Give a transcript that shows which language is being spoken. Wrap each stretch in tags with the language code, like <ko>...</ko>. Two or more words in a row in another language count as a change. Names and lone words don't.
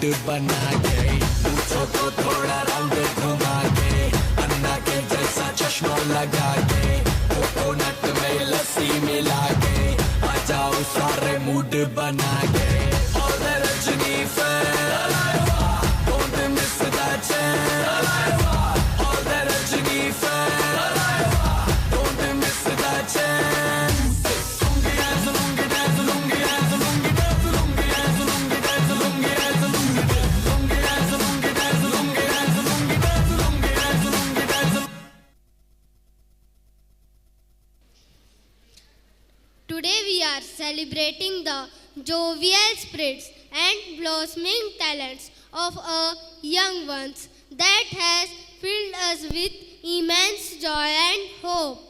<hi>बना के मूछों को थोड़ा राउंड घुमा के अन्ना के जैसा चश्मा लगा के कोकोनट में लस्सी मिला के आ जाओ सारे मूड बना के और रजनी फैन</hi> <en>don't miss that chance all the Rajini fans don't miss that chance lungi dance lungi dance lungi dance lungi dance lungi dance lungi dance lungi dance lungi dance lungi dance lungi dance lungi dance lungi dance lungi dance. Today we are celebrating the jovial spirits and blossoming talents of our young ones that has filled us with immense joy and hope.</en>